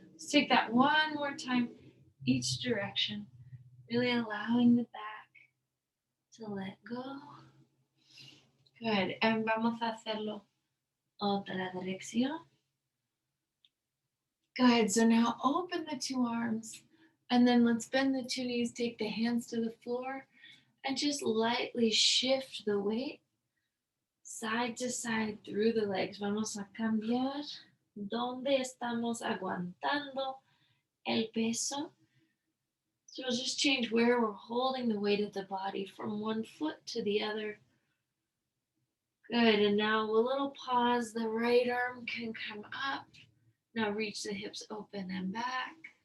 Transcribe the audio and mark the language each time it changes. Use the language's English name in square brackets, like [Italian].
[English] Let's take that one more time, each direction. Really allowing the back to let go. Good. And [Spanish] vamos a hacerlo otra dirección. [English] Good. So now open the two arms. And then let's bend the two knees, take the hands to the floor, and just lightly shift the weight side to side through the legs. [Spanish] Vamos a cambiar donde estamos aguantando el peso. [English] So we'll just change where we're holding the weight of the body from one foot to the other. Good. And now a little pause. The right arm can come up. Now reach the hips open and back.